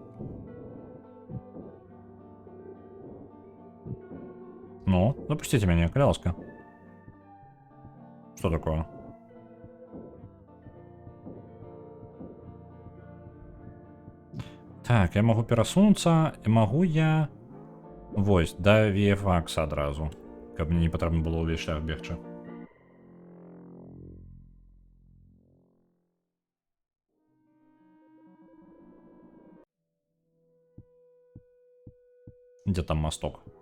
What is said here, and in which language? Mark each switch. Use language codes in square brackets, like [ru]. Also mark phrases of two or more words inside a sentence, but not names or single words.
[ru] Ну, запустите меня, коляска. Что такое? Так, я могу перасунуться, и могу я... [be] Вось, да VFX адразу. Каб мне не патрэбна было ўвесь шлях бегчы. [ru] Где там мосток?